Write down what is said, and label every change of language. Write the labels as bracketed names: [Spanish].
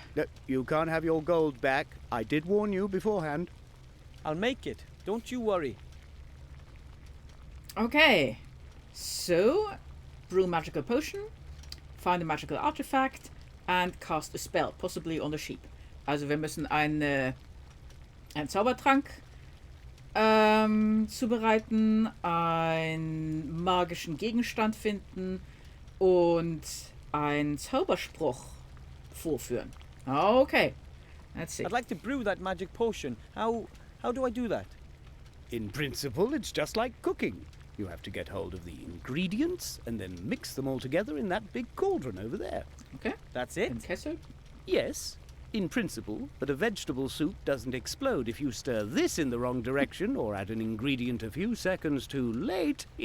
[English] No, you can't have your gold back. I did warn you beforehand. I'll make it. Don't you worry. Okay. So, brew magical potion, find a magical artifact, and cast a spell, possibly on the sheep. [German] Also wir müssen einen Zaubertrank zubereiten, einen magischen Gegenstand finden und einen Zauberspruch vorführen. [English] Okay. Let's see. I'd like to brew that magic potion. How do I do that? In principle, it's just like cooking. You have to get hold of the ingredients and then mix them all together in that big cauldron over there. Okay. That's it? [German] Im Kessel. [English] Yes, in principle, but a vegetable soup doesn't explode if you stir this in the wrong direction or add an ingredient a few seconds too late.